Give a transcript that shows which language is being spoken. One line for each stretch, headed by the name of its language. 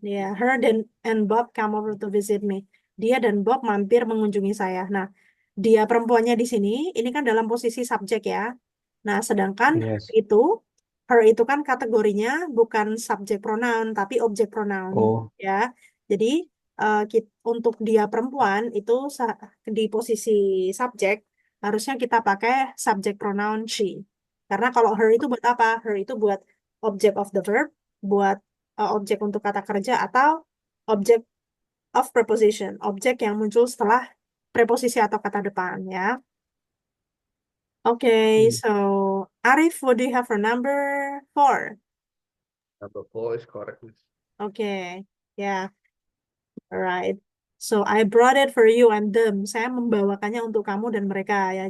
English: Ya, her and Bob come over to visit me.
Indonesian: Dia dan Bob mampir mengunjungi saya. Nah, dia perempuannya di sini, ini kan dalam posisi subjek ya. Nah, sedangkan
English: Yes.
Indonesian: her itu kan kategorinya bukan subjek pronoun, tapi objek pronoun. Oh, Ya, jadi untuk dia perempuan itu di posisi subjek, harusnya kita pakai subjek pronoun she. Karena kalau her itu buat apa? Her itu buat
English: object of the verb,
Indonesian: buat objek untuk kata kerja, atau
English: object of preposition,
Indonesian: objek yang muncul setelah preposisi atau kata depan ya. Okay, hmm.
English: so Arif, what do you have for number 4? Number 4 is correct, Miss. Okay, yeah, alright. So I brought it for you and them.
Indonesian: Saya membawakannya untuk kamu dan mereka ya.